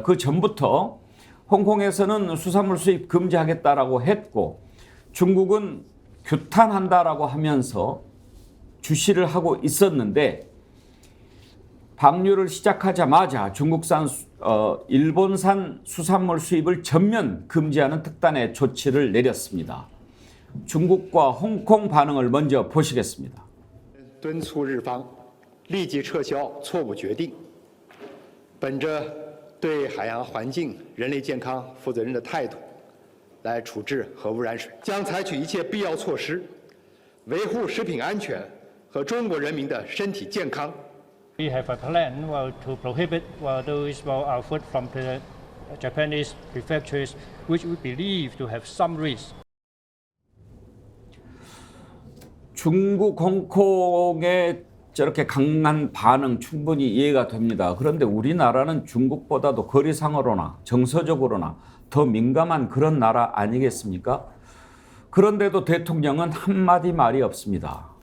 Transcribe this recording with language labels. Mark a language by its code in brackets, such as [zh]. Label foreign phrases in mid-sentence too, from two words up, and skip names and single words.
[ko] 그 전부터 홍콩에서는 수산물 수입 금지하겠다라고 했고 중국은 규탄한다라고 하면서 주시를 하고 있었는데 방류를 시작하자마자 중국산, 일본산 수산물 수입을 전면 금지하는 특단의 조치를 내렸습니다. 중국과 홍콩 반응을 먼저 보시겠습니다. [zh] 敦促日方立即撤销错误决定，本着对海洋环境、人类健康负责任的态度，来处置核污染水，将采取一切必要措施，维护食品安全和中国人民的身体健康。 [en] We have a plan to prohibit those our food from the Japanese prefectures, which we believe to have some risk. [ko] 중국, 홍콩의 저렇게 강한 반응 충분히 이해가 됩니다. 그런데 우리나라는 중국보다도 거리상으로나 정서적으로나 더 민감한 그런 나라 아니겠습니까? 그런데도 대통령은 한마디 말이 없습니다.